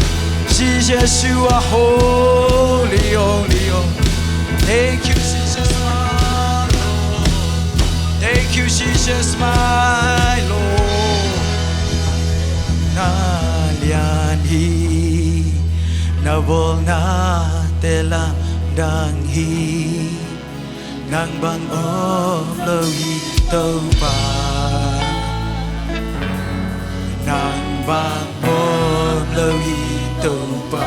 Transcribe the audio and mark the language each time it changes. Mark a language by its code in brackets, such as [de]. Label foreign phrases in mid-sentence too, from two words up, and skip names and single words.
[en] Jesus, you are holy, holy, holy. Thank you, Jesus, my Lord. Thank you, Jesus, my Lord. [ctd] Na lian hi, na bol na telang dang hi, nang bang om lo hi tâu ba. Nang bang om lo hi tâu ba.